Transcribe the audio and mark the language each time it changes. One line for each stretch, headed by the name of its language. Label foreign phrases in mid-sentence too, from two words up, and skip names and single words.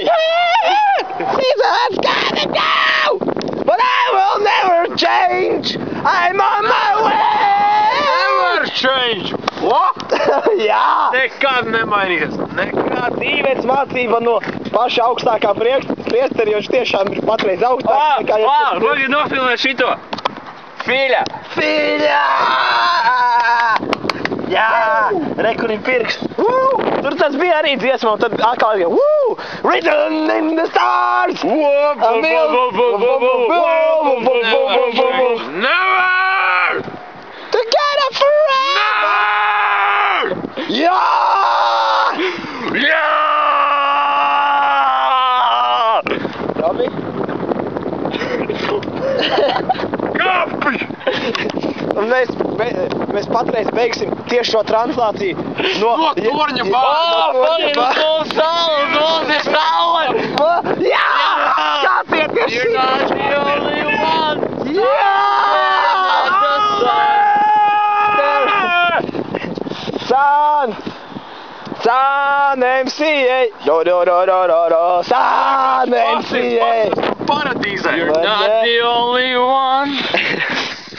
English: Seasons gotta go, but I will never change. I'm on my way. Never change! What?
Latvian: Jā. Nekad nemainīsies. Nekad. Dzīves mācība no paša augstākā priesteri, jo viņš tiešām ir patreiz augstāks nekā Vajag nofilmēt šito. Fiļa! Jā, re, kur ir pirksts. Tur tas bija arī dziesmā, un tad atkal ir Written in the stars.
English: Never! Together forever.
Latvian: Jā! Labi? Kapi! Un mēs patreiz beigsim tieši šo translāciju no torņa Man ir uz saule! Jā! Skatieties!
English: You're not the only one!
Latvian: Jā! Sun MCA! Sun MCA! Paradīzē!
English: You're not the only one!